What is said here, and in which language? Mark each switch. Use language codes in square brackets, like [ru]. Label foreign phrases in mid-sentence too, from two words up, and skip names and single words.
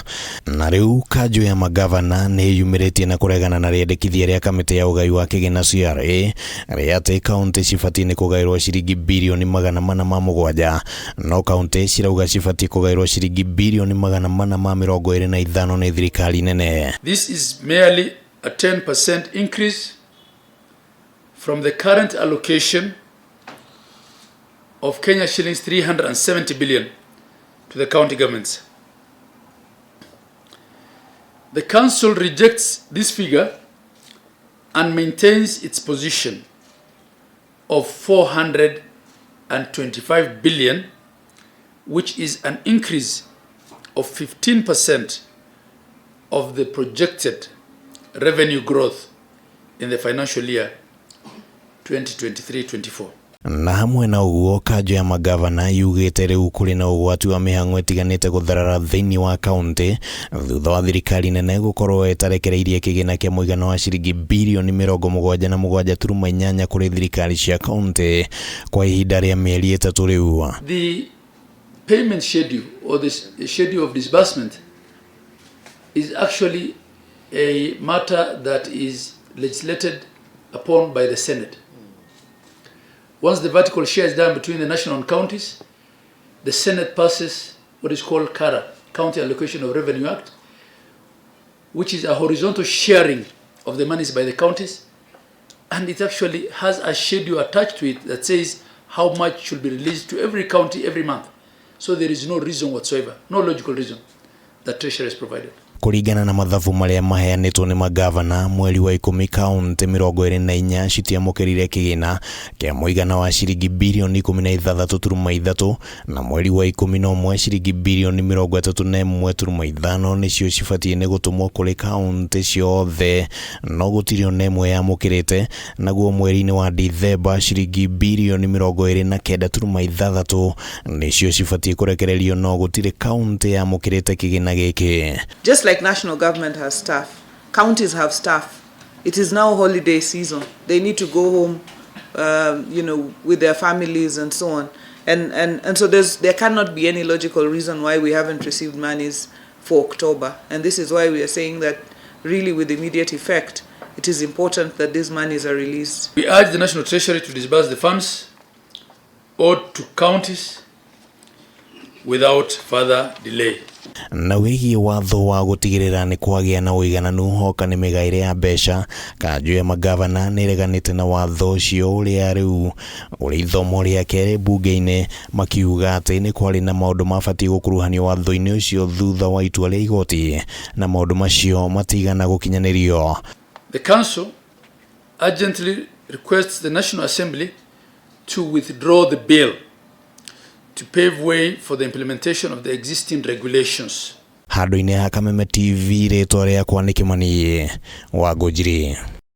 [ki] Na rĩu Kanju ya Mangabana nĩ yumĩrĩtie na kũregana na riendekithia rĩa kamĩtĩ ya ũgai wa Kigiina CRA rĩa atĩ kaunti cibatie nĩ kugairwo ciringi mbirioni 407, no kaunti cirauga cibatie kugairwo ciringi mbirioni 425 nĩ thirikari nene. [en] This is merely a 10% increase from the current allocation of Kenya shillings 370 billion to the county governments. The council rejects this figure and maintains its position of 425 billion, which is an increase of 15% of the projected revenue growth in the financial year 2023-24. [ki] Na hamwe na ũguo, Kanju ya Mangabana yugĩte rĩu kũrĩ na ũgwati wa mĩhang'o ĩtiganĩte gũtharara thĩinĩ wa kaunti thutha wa thirikari nene gũkorwo ĩtarekereirie kĩgĩna kĩa mũigana wa ciringi mbirioni 77.8 kũrĩ thirikari cia kaunti kwa ihinda rĩa mĩeri 3 rĩu. [en] The payment schedule or the schedule of disbursement is actually a matter that is legislated upon by the Senate. Once the vertical share is done between the national and counties, the Senate passes what is called CARA, County Allocation of Revenue Act, which is a horizontal sharing of the monies by the counties, and it actually has a schedule attached to it that says how much should be released to every county every month. So there is no reason whatsoever, no logical reason that Treasury is provided. [ki] Kuringana na mathabu marĩa maheanĩtwo nĩ magavana, mweri wa 10 kaunti 24 citiamũkĩrire kĩgĩna kĩa mũigana wa ciringi mbirioni 16.3 na mweri wa 11 ciringi mbirioni 31.5 nĩcio cibatie nĩ gũtũmwo kũrĩ kaunti ciothe, no gũtirĩ ona ĩmwe yamũkĩrĩte. Naguo mweri-inĩ wa Dithemba ciringi mbirioni 29.6 nĩcio cibatie kũrekererio, no gũtirĩ kaunti yamũkĩrĩte kĩgĩna gĩkĩ. [en] Just like national government has staff, counties have staff. It is now holiday season. They need to go home, with their families and so on. And so there cannot be any logical reason why we haven't received monies for October. And this is why we are saying that really with immediate effect, it is important that these monies are released. We urge the National Treasury to disburse the funds owed to counties without further delay. [ki] Na wĩgiĩ watho wa gũtigĩrĩra nĩ kwagĩa na ũigananu hoka nĩ mĩgaĩre ya mbeca, Kanju ya Mangabana nĩ ĩreganĩte na watho ũcio ũrĩa rĩu ũrĩ ithomo rĩa kerĩ mbunge-inĩ, makiuga atĩ nĩ kwarĩ na maũndũ mabatie gũkuruhanio watho-inĩ ũcio thutha wa itua rĩa igoti, na maũndũ macio matigana gũkinyanĩrio. [en] The Council urgently requests the National Assembly to withdraw the bill to pave way for the implementation of the existing regulations. [ki] Handũ-inĩ ha Kameme TV, rĩtwa rĩakwa nĩ Kimani wa Ngũnjiri.